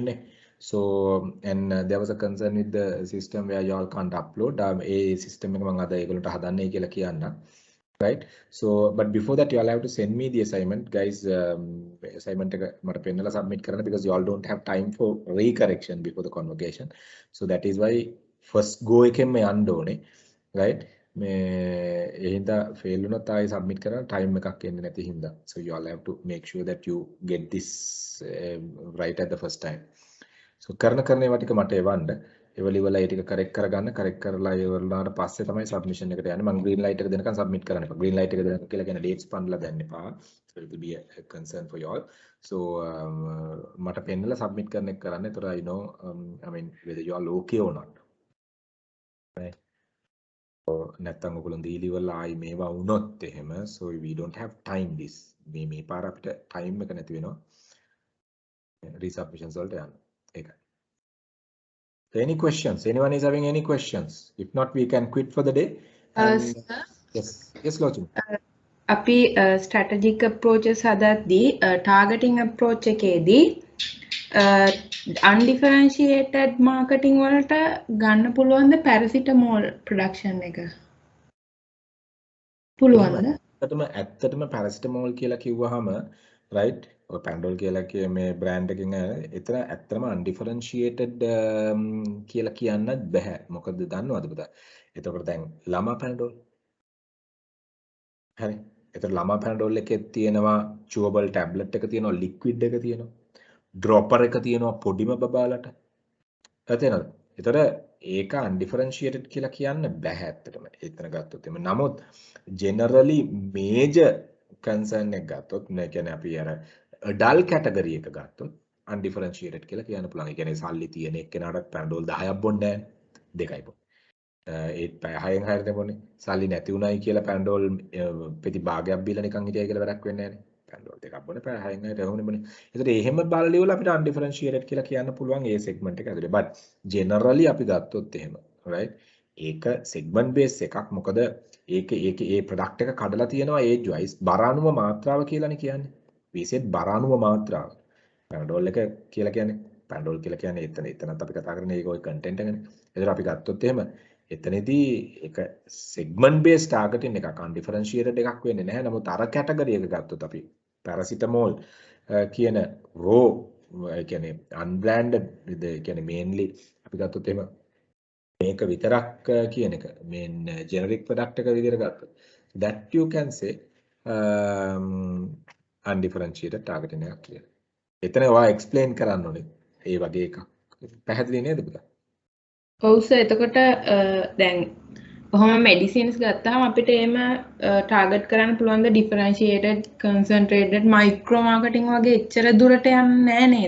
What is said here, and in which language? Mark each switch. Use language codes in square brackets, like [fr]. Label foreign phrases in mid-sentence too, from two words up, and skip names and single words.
[en] So and there was a concern with the system where you all can't upload a system right? So but before that you all have to send me the assignment, guys. Assignment submit because you all don't have time for recorrection before the convocation. So that is why first go right? [si] මේ එහෙනම් fail වුණොත් ආයෙ submit කරන්න time එකක් එන්නේ නැති හින්දා. [en] So you all have to make sure that you get this right at the first time. [si] So කරන ඒවා ටික මට එවන්න. එවලිවල ඒ ටික correct කරගන්න. correct කරලා ඉවරලාට පස්සේ තමයි submission එකට යන්නේ. මම [en] green light [si] එක දෙනකන් submit කරන්න එපා. [en] green light [si] එක දෙනකන් කියලා කියන dates පන්නලා දෙන්න එපා. [en] So it will be a concern for you all. [si] So මට පෙන්නලා submit කරන එක කරන්න. [en] ඒතර I know whether you all okay or not. Right? [si] නැත්තම් ඔයගොල්ලෝ දීලිවල ආයි මේවා වුණොත් එහෙම, [en] so we don't have time this [si] මේ පාර අපිට time එක නැති වෙනවා resubmissions වලට යන්න. ඒකයි. [en] Any questions? Anyone is having any questions? If not, we can quit for the day. Yes Lochin. [si] අපි [en] strategic approaches [si] හදද්දී [en] targeting approach [si] එකේදී [en] undifferentiated marketing [si] වලට ගන්න පුළුවන්ද [en] paracetamol production [si] එක? පුළුවන්ද? ඇත්තටම paracetamol කියලා කිව්වහම right ඔය පැන්ඩෝල් කියලා කිය මේ බ්‍රෑන්ඩ් එකකින් එතන ඇත්තම undifferentiated කියලා කියන්නත් බෑ. මොකද දන්නවද පුතා? එතකොට දැන් ළමා පැන්ඩෝල් හරි. එතකොට ළමා පැන්ඩෝල් එකේ තියෙනවා [en] chewable tablet [si] එක තියෙනවා, liquid එක තියෙනවා, dropper එක තියෙනවා පොඩිම බබාලට. තේරෙනවද? එතකොට ඒක undifferentiated කියලා කියන්න බෑ ඇත්තටම. එතන ගත්තොත් එimhe. නමුත් [en] generally major concern [si] එක ගත්තොත් මේ කියන්නේ අපි අර [en] adult category [si] එක ගත්තොත් undifferentiated කියලා කියන්න පුළුවන්. ඒ කියන්නේ සල්ලි තියෙන එක්කෙනාට පැන්ඩෝල් 10ක් බොන්නේ නැහැ. 2යි බොන්නේ. ඒත් පැය 6න් 6ට බොන්නේ. සල්ලි නැති උනායි කියලා පැන්ඩෝල් පෙති භාගයක් බීලා නිකන් හිටියයි කියලා වැඩක් වෙන්නේ නැහැ නේ. පැන්ඩෝල් දෙකක් බොන්නේ පැය 6න් 6ට එහෙමනේ බොන්නේ. ඒතර එහෙම බලලි වල අපිට undifferentiated කියලා කියන්න පුළුවන් ඒ segment එක ඇතුලේ. [en] but generally [si] අපි ගත්තොත් එහෙම right ඒක [en] segment base [si] එකක්. මොකද ඒක ඒ product එක කඩලා තියෙනවා [en] age wise [si] බර අණුව මාත්‍රාව කියලානේ කියන්නේ. [en] we said [si] බර අණුව මාත්‍රාව. පැන්ඩෝල් එක කියලා කියන්නේ පැන්ඩෝල් කියලා කියන්නේ එතනත් අපි කතා කරන්නේ ඒක ওই content එකනේ. ඒතර අපි ගත්තොත් එහෙම එතනදී ඒක [en] segment based targeting [si] එකක් undifferentiated එකක් වෙන්නේ නැහැ. නමුත් අර category එක ගත්තොත් අපි paracetamol කියන raw ඒ කියන්නේ unbranded ඒ කියන්නේ mainly අපි ගත්තොත් එහෙම මේක විතරක් කියන එක [en] main generic product [si] එක විදිහට ගත්තොත් [en] that you can say undifferentiated targeting [si] එකක් කියලා. එතන ඔයා explain කරන්න ඕනේ. ඒ වගේ එකක්. පැහැදිලි නේද පුතා? ඔව් සර්. එතකොට දැන් කොහොම මෙඩිසින්ස් ගත්තාම අපිට එහෙම ටාගට් කරන්න පුළුවන් ද [en] differentiated concentrated micro marketing [si] වගේ එච්චර දුරට යන්නේ නැහැ නේද?